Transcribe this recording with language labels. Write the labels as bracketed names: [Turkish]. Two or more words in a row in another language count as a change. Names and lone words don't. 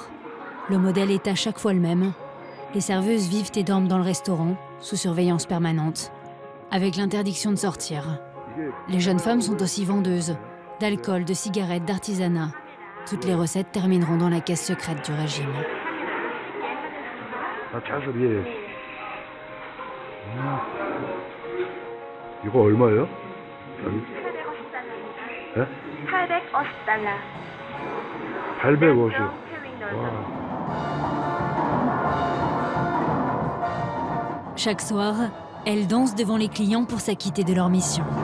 [French] Le modèle est à chaque fois le même. Les serveuses vivent et dorment dans le restaurant, sous surveillance permanente, avec l'interdiction de sortir. Les jeunes femmes sont aussi vendeuses d'alcool, de cigarettes, d'artisanat. Toutes les recettes termineront dans la caisse secrète du régime. [Korean] 이거 얼마예요? 850달러. 850. [French] Chaque soir, elles dansent devant les clients pour s'acquitter de leur mission.